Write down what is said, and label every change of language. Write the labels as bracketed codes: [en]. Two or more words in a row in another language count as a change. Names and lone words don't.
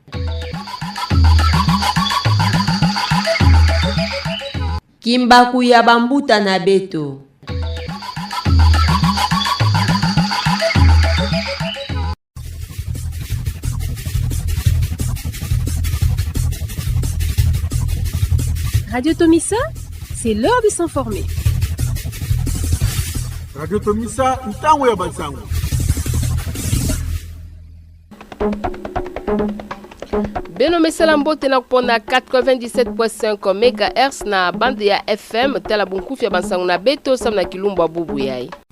[ktu] Kimbaku ya bambuta na beto. Radio Tomisa, [fr] c'est l'heure de s'informer. [ktu] Radio Tomisa, ntango ya bansango. Beno mesela mbote na kupona 97.5 MHz na bande ya FM tala bunkufi ya bansango na beto samna kilumbu bubu yai